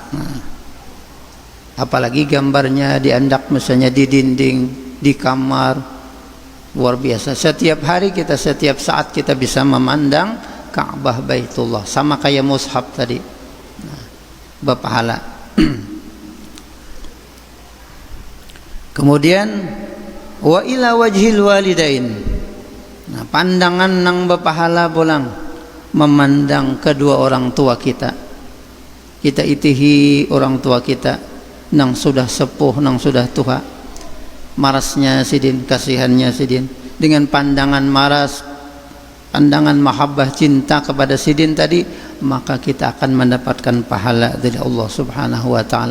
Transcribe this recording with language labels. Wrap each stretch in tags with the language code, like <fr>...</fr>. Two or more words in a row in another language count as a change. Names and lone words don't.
<id>Apalagi gambarnya diandak misalnya di dinding, di kamar, luar biasa. Setiap hari kita, setiap saat kita bisa memandang Ka'bah Baitullah, sama kayak mushaf tadi. Nah, berpahala. Kemudian</id> <ar>وإلى وجه الوالدين.</ar> <bjn>Nah, pandangan nang berpahala pulang memandang kedua orang tua kita. Kita itihi orang tua kita nang sudah sepuh, nang sudah tua. marasnya sidin, kasihannya sidin, dengan pandangan maras, pandangan mahabbah cinta kepada sidin tadi, maka kita akan mendapatkan pahala dari Allah</bjn> <ar>سبحانه وتعالى.</ar>